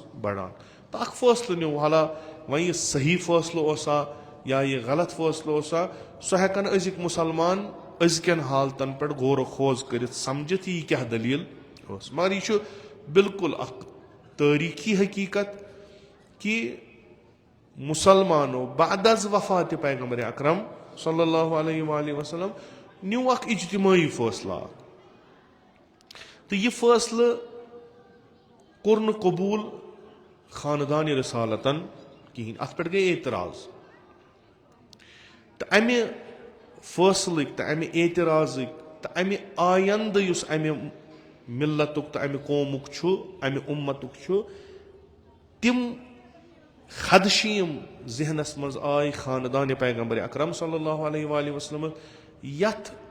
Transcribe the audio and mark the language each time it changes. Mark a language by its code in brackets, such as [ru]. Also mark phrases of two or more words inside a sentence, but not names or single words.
[ks] بڑان تہٕ اکھ فٲصلہٕ نیوٗ حالا وۄنۍ یہِ صحیح فٲصلہٕ اوسا یا یہِ غلط فٲصلہٕ اوسا سُہ ہٮ۪کن أزِکۍ مُسلمان أزکٮ۪ن حالتن پٮ۪ٹھ غور و خوض کٔرِتھ سمجھِتھ یہِ کیٛاہ دٔلیٖل ٲس مگر یہِ چھُ بالکُل اکھ تٲریٖخی حقیٖقت کہِ مُسلمانو بعد از وفاتِ پیغمبر اکرم [ar] صلی اللہ علیہ وآلہ وسلم [ks] نیوٗ اکھ اجتمٲعی فٲصلہٕ اکھ تہٕ یہِ فٲصلہٕ کوٚر نہٕ قبوٗل خاندانہِ رسالتن کہیٖنۍ اتھ پٮ۪ٹھ گٔے اعتراض تہٕ امہِ فٲصلٕکۍ تہٕ امہِ اعتراضٕکۍ تہٕ امہِ آیندٕ یُس امہِ مِلتُک تہٕ امہِ قومُک چھُ امہِ اُمتُک چھُ تِم خدشہٕ یِم ذہنس منٛز آے خاندانہِ پیغمبر اکرم [ar] صلی اللہ علیہ وآلہ وسلم [ks] یتھ